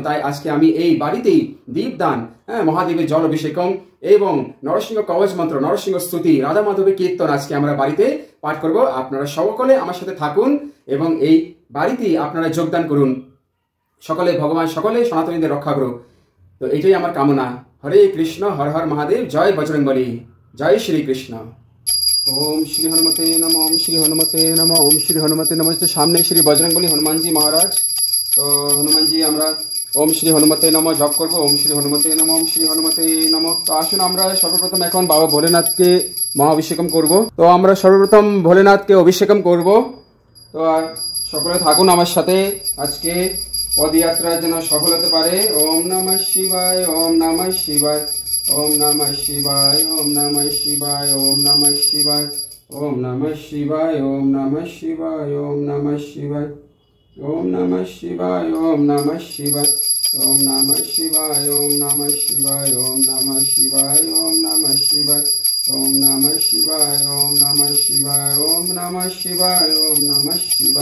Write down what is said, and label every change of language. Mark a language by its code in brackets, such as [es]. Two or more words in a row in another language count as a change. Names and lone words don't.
[bn] তাই আজকে আমি এই বাড়িতেই দীপদান, মহাদেবের জল অভিষেকম এবং নরসিংহ কবচ মন্ত্র, নরসিংহ স্তুতি, রাধা মাধবের কীর্তন আজকে আমরা বাড়িতে পাঠ করব। আপনারা সকলে আমার সাথে থাকুন এবং এই বাড়িতেই আপনারা যোগদান করুন। ভগবান সকলে সনাতনীদের রক্ষা করুক। তো এটাই আমার কামনা। হরে কৃষ্ণ, হর হর মহাদেব, জয় বজরংবলী, জয় শ্রীকৃষ্ণ। [sa] ओम श्री हनुमते नमः, ओम श्री हनुमते नमः, ओम श्री हनुमते नमः। [bn] তো সামনে শ্রী বজরংবলী হনুমান জী মহারাজ। তো হনুমান জী আমরা [sa] ओम श्री हनुमते नमः [bn] জপ করব। [sa] ओम श्री हनुमते नमः, ओम श्री हनुमते नमः। [bn] তো আসুন আমরা সর্বপ্রথম এখন বাবা ভোলেনাথকে মহাভিষেকম করব। তো আমরা সর্বপ্রথম ভোলেনাথকে অভিষেকম করব। তো সকলে থাকুন আমার সাথে। আজকে পদযাত্রা যেন সফল হতে পারে। [sa] ওম নমঃ শিবায়, ওম নমঃ শিবায়, ओम नमः शिवाय, ओम नमः शिवाय, ओम नमः शिवाय, ओम नमः शिवाय, ओम नमः शिवाय, ओम नमः शिवाय, ओम नमः शिवाय, ओम नमः शिवाय, ओम नमः शिवाय, ओम नमः शिवाय, ओम नमः शिवाय, ओम नमः शिवाय, ओम नमः शिवाय, ओम नमः शिवाय, ओम नमः शिवाय, ओम नमः शिवाय।